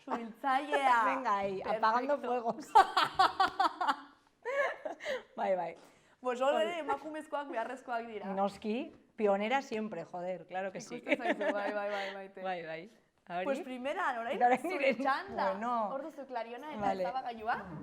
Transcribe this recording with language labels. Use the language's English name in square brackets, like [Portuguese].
[Spanish] Venga ahí, apagando fuegos. [Basque] Bai. Pues hori emakumezkoak beharrezkoak dira. [Spanish] Noski, pionera siempre, joder, claro que sí. [Basque] Ikusten zaizu, bai. Bai. Pues primera, orain zure txanda. Hor duzu Klariona eta ezabagailua.